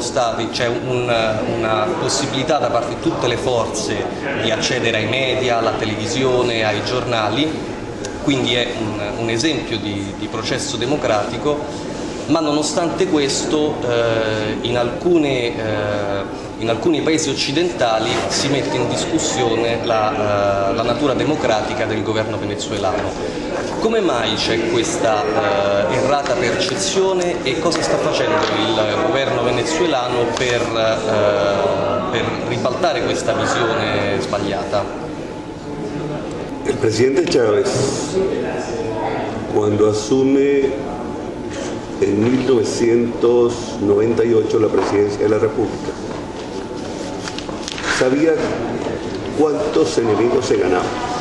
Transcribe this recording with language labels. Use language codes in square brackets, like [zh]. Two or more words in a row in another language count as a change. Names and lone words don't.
[it] stati, c'è una possibilità da parte di tutte le forze di accedere ai media, alla televisione, ai giornali, quindi è un esempio di processo democratico, ma nonostante questo in alcuni paesi occidentali si mette in discussione la natura democratica del governo venezuelano. Come mai c'è questa errata percezione e cosa sta facendo il governo venezuelano per ribaltare questa visione sbagliata? [es] El presidente Chávez, cuando asume en 1998 la presidencia de la República, sabía cuántos enemigos se ganaban.